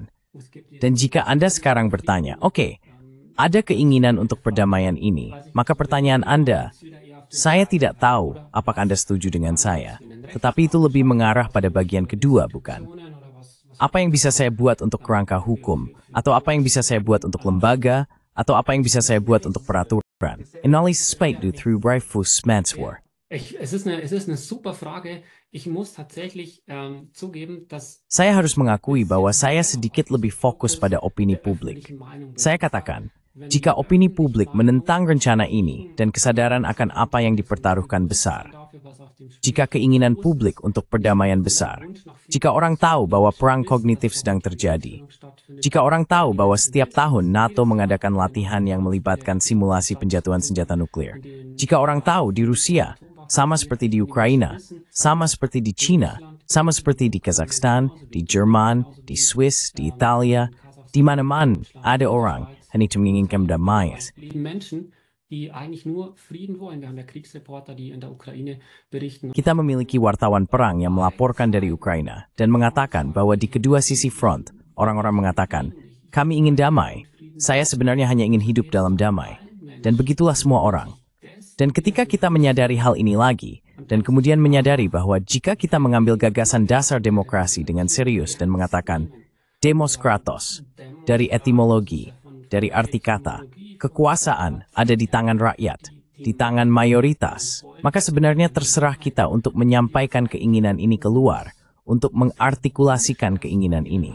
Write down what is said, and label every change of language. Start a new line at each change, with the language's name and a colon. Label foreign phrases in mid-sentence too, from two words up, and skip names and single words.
Indonesian: Dan jika Anda sekarang bertanya, oke, ada keinginan untuk perdamaian ini, maka pertanyaan Anda, saya tidak tahu apakah Anda setuju dengan saya, tetapi itu lebih mengarah pada bagian kedua, bukan? Apa yang bisa saya buat untuk kerangka hukum, atau apa yang bisa saya buat untuk lembaga, atau apa yang bisa saya buat untuk peraturan? Analysis spike du through Reifus Manswar.
German: Es ist eine super Frage. Ich muss tatsächlich zugeben, dass
Indonesian: Saya harus mengakui bahwa saya sedikit lebih fokus pada opini publik. Saya katakan, jika opini publik menentang rencana ini dan kesadaran akan apa yang dipertaruhkan besar, jika keinginan publik untuk perdamaian besar, jika orang tahu bahwa perang kognitif sedang terjadi, jika orang tahu bahwa setiap tahun NATO mengadakan latihan yang melibatkan simulasi penjatuhan senjata nuklir, jika orang tahu di Rusia, sama seperti di Ukraina, sama seperti di China, sama seperti di Kazakhstan, di Jerman, di Swiss, di Italia, di mana-mana ada orang hanya menginginkan damai.
German: die eigentlich nur Frieden wollen. Wir haben ja Kriegsreporter, die in der Ukraine berichten.
Indonesian: Kita memiliki wartawan perang yang melaporkan dari Ukraina dan mengatakan bahwa di kedua sisi front, orang-orang mengatakan, kami ingin damai. Saya sebenarnya hanya ingin hidup dalam damai. Dan begitulah semua orang. Dan ketika kita menyadari hal ini lagi, dan kemudian menyadari bahwa jika kita mengambil gagasan dasar demokrasi dengan serius dan mengatakan, demos kratos, dari etimologi, dari arti kata, kekuasaan ada di tangan rakyat, di tangan mayoritas, maka sebenarnya terserah kita untuk menyampaikan keinginan ini keluar, untuk mengartikulasikan keinginan ini.